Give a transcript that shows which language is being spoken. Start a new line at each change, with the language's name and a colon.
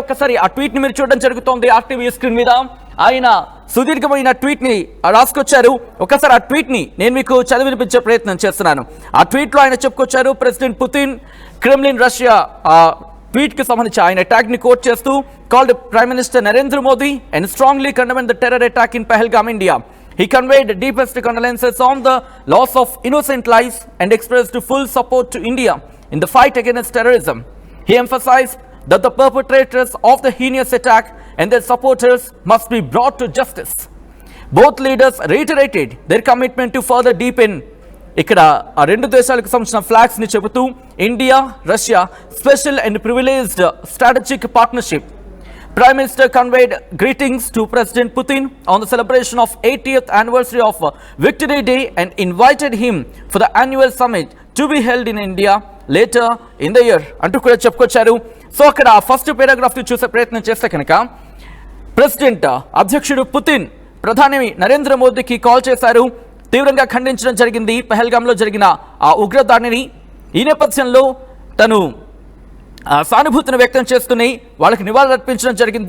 Telugu: ఒక్కసారి ఆ ట్వీట్ ని మీరు చూడడం జరుగుతోంది ఆర్టీవీ స్క్రీన్ మీద. ఆయన సుదీర్ఘమైన ట్వీట్ ని రాసుకొచ్చారు. ఒకసారి ఆ ట్వీట్ ని నేను మీకు చదివినిపించే ప్రయత్నం చేస్తున్నాను. ఆ ట్వీట్ లో ఆయన చెప్పుకొచ్చారు, president Putin Kremlin Russia tweet కి సంబంధించి ఆయన ట్యాగ్ ని కోట్ చేస్తూ
English: called Prime Minister Narendra Modi and strongly condemned the terror attack in Pahalgam, India. He conveyed deepest condolences on the loss of innocent lives and expressed full support to India in the fight against terrorism. He emphasized that the perpetrators of the heinous attack and their supporters must be brought to justice. Both leaders reiterated their commitment to further deepen
Telugu: ఇక్కడ ఆ రెండు దేశాలకు సంబంధించిన flags ని చెబుతూ
English: India Russia special and privileged strategic partnership. Prime Minister conveyed greetings to President Putin on the celebration of 80th anniversary of Victory Day and invited him for the annual summit to be held in India later in the year
Telugu: అంటూ కూడా చెప్పుకొచ్చారు. So అక్కడ first paragraph ని చూసే ప్రయత్నం చేస్తే కనుక president అధ్యక్షుడు పుతిన్ ప్రధాని నరేంద్ర మోదీకి కాల్ చేశారు. తీవ్రంగా ఖండించడం జరిగింది పహల్గామ్లో జరిగిన ఆ ఉగ్రదాడిని. ఈ నేపథ్యంలో తను సానుభూతిని వ్యక్తం చేసుకుని వాళ్ళకి నివాళులు అర్పించడం జరిగింది.